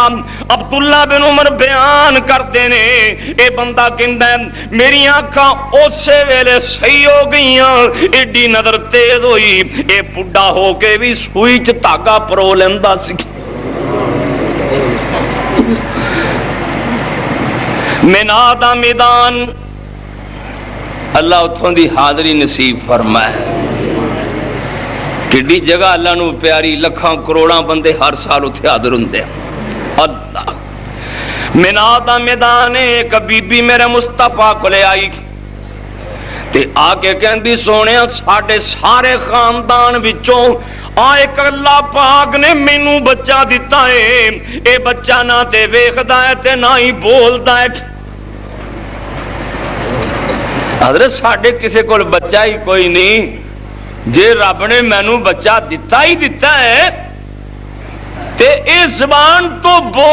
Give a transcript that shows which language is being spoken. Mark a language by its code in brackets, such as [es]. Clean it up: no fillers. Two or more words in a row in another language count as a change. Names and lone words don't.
[pa] عبداللہ بن عمر بیان کرتے نے، اے بندہ کہندا ہے میری آنکھاں اسے ویلے صحیح ہو گئیاں، ایڈی نظر تیز ہوئی اے بڈھا ہو کے بھی سوئی چ دھاگا پرو لیندا سی۔ مینا دا میدان اللہ اتھوں دی حاضری نصیب فرمائے۔ کڈی جگہ اللہ نو پیاری، لکھاں کروڑاں بندے ہر سال اتھے حاضر ہوندے۔ اللہ مینا دا میدان ایک بی بی میرے مصطفیٰ کو لے آئی تے آ کے کہندی سونیا ساڈے سارے خاندان وچوں ایک اللہ پاک نے مینوں بچہ دیتا ہے، اے بچہ نہ تے ویکھدا ہے تے نہ ہی بولدا ہے۔ حضرت ساڈے کسے کول بچہ ہی کوئی نہیں، جے رب نے مینوں بچہ دیتا ہی دیتا ہے تے اس زبان تو بول